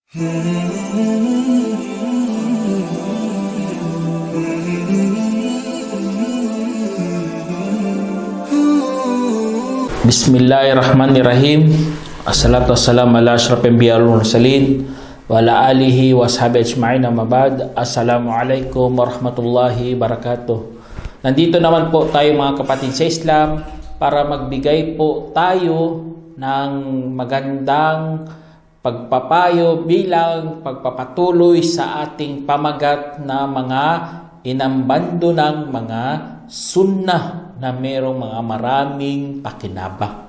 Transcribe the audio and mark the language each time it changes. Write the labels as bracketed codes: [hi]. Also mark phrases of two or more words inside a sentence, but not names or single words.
[ar] بسم الله الرحمن الرحيم. والصلاة والسلام على أشرف الأنبياء والمرسلين وعلى آله وصحبه أجمعين، أما بعد. السلام عليكم ورحمة الله وبركاته. [tl] Nandito naman po tayo mga kapatid sa Islam para magbigay po tayo ng magandang pagpapayo bilang pagpapatuloy sa ating pamagat na mga inambando ng mga sunnah na mayroong mga maraming pakinabang.